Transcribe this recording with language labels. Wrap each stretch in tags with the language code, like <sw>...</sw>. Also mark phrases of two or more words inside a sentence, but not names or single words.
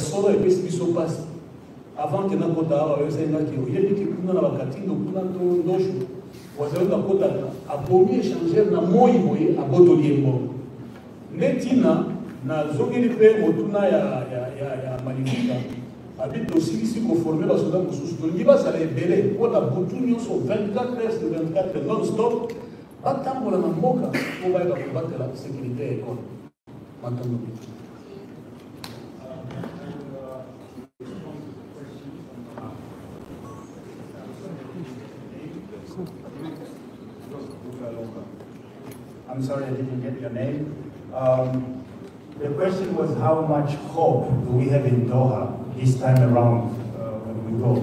<ln>solo epesi biso pasi</ln> <fr>avant que</fr> <ln>nakota awa oyosengaki oyebiki kuna na bakatindo kuna ndosho wazali nakotaka abomi échanger na moi boye abotoli ye mbongo nde ntina nazongeli mpe motuna ya malifika abi tosilisi koforme basoda mosusu tolingi bazala ebele mpona butu nyonso</ln> <fr>24 heures de 24 non stop</fr> <ln>batambola na mboka mpo bayeba kobatela sécurité ya ekole matongo</ln> <en>I'm sorry I didn't get your name. The question was how much hope do we have in Doha this time around when we go?</en>